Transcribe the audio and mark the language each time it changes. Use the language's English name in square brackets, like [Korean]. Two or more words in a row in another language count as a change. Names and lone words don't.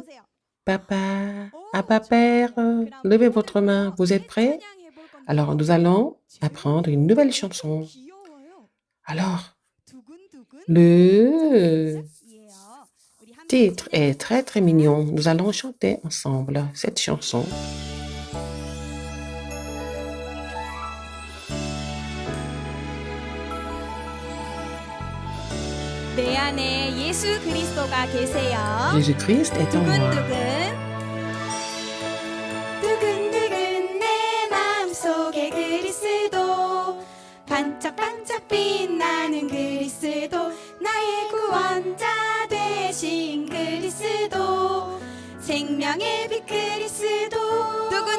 [French] Papa, Abba Père, levez votre main. Vous êtes prêts? Alors, nous allons apprendre une nouvelle chanson. Alors, Le titre est très très mignon. Nous allons chanter ensemble cette chanson. [Korean] 내 안에 예수 그리스도가 계세요. [French] Jésus-Christ est en moi. [Korean] 두근두근 내 마음속에 그리스도 반짝반짝 빛나는 그리스도 나의 구원자 되신 그리스도 생명의 빛 그리스도